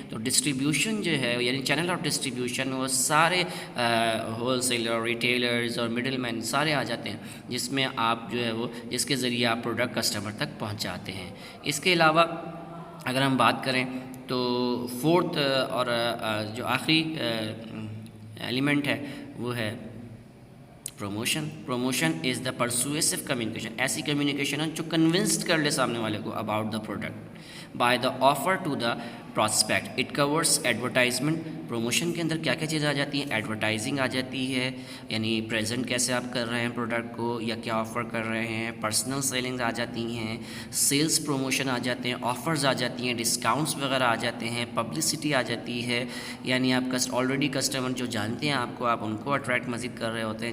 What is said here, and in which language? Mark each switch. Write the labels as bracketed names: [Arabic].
[Urdu] تو ڈسٹریبیوشن جو ہے یعنی چینل آف ڈسٹریبیوشن وہ سارے ہول سیلر, ریٹیلرز اور مڈل مین سارے آ جاتے ہیں, جس میں آپ جو ہے وہ جس کے ذریعے آپ پروڈکٹ کسٹمر تک پہنچاتے ہیں. اس کے علاوہ اگر ہم بات کریں تو فورتھ اور جو آخری ایلیمنٹ ہے وہ ہے promotion. [English] promotion is the persuasive communication, [Urdu] ایسی کمیونیکیشن ہے جو کنونسڈ کر لے سامنے والے کو [English] About the product by the offer to the prospect. It course advertisement. [Urdu] Promotion کے اندر کیا کیا چیزیں آ جاتی ہیں؟ ایڈورٹائزنگ آ جاتی ہے, یعنی پریزنٹ کیسے آپ کر رہے ہیں پروڈکٹ کو یا کیا آفر کر رہے ہیں. پرسنل سیلنگ آ جاتی ہیں, سیلس پروموشن آ جاتے ہیں, آفرز آ جاتی ہیں, ڈسکاؤنٹس وغیرہ آ جاتے ہیں, پبلسٹی آ جاتی ہے, یعنی آپ آلریڈی کسٹمر جو جانتے ہیں آپ ان کو اٹریکٹ مزید کر رہے ہوتے ہیں.